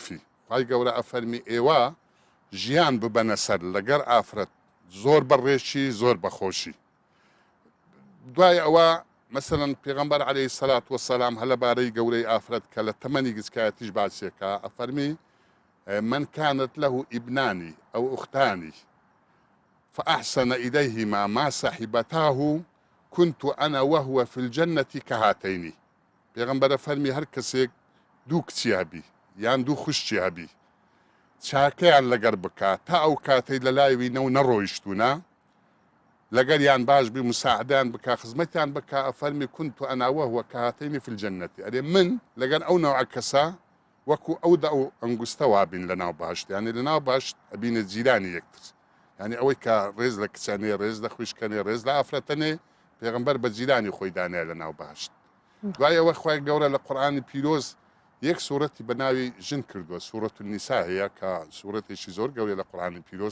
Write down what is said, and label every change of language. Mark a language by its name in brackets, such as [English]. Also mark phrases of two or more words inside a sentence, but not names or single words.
[Central Kurdish] خوای گەورە ئەفەرمی ئێوە ژیان ببەنە سەر لەگەر ئافرەت زۆر بەڕێشی زۆر بەخۆشی. دوای ئەوە مثلا پێغەمبەر [Arabic] عەلەیهی السەلات وەسەلام [Central Kurdish] هە لەبارەی گەورەی ئافرەت کە لە تەمەنی گچکایەتیش باسیەکە ئەفەرمی [Arabic] من كانت له ابنان أو أختان فأحسن إليهما ما صاحبتاه كنت أنا وهو في الجنة كهاتين. [Central Kurdish] پیغمبر فرمی هر کەسێک دوو کچی هەبی یان دوو خوشتی هەبی چاکەیان لەگەر بکات تا ئەو کاتەی لە لایوینە و نەڕۆیشتوونە لەگەر یان باش بی مساعدان بکە خزمەتیان بکە ئەفەرمی [Arabic] كنت أنا وهو كهاتين في الجنة. [Central Kurdish] ئەرێ من لەگەر ئەو نەوع کەسە وەکو ئەودا ئەو ئەنگوستە وابین لە ناو باشت، یعنی لە ناو باشت ئەبینە جیرانی یەکتر، یعنی ئەوەی کە ڕێز لە کچانێ ڕێز لە خوشکەنێ ڕێز لە ئافرەتەنێ پێغەمبەر بە جیرانی خۆی دانایە لە ناو باشت. دوای ئەوە خوای گەورە لە قورئانی پیرۆز یەک سوورەتی بە ناوی ژن کردووە، سوورەت النیسا هەیە کە سوورەتێکی زۆر گەورەیە لە قورئانی پیرۆز.